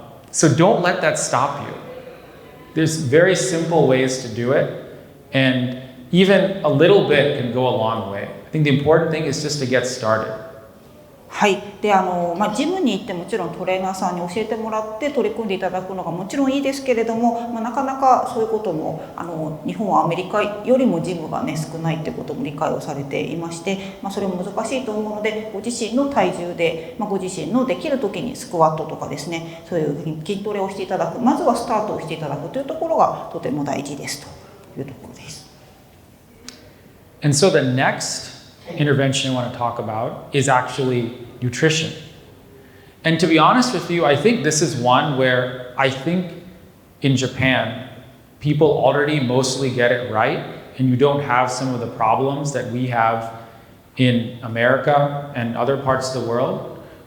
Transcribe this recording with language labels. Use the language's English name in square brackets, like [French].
[English] So don't let that stop you. There's very simple ways to do it. And even a little bit can go a long way. I think the important thing is just to get started. [Japanese] はい、でジムに行ってもちろんトレーナーさんに教えてもらって取り組んでいただくのがもちろんいいですけれども、なかなかそういうことも日本はアメリカよりもジムがね少ないってことも理解をされていまして、それも難しいと思うので、ご自身の体重で、ご自身のできる時にスクワットとかですね、そういう筋トレをしていただく、まずはスタートをしていただくというところがとても大事ですというところです。 [English] And so the next intervention I want to talk about is actually nutrition. And to be honest with you, I think this is one where I think in Japan, people already mostly get it right, and you don't have some of the problems that we have in America and other parts of the world.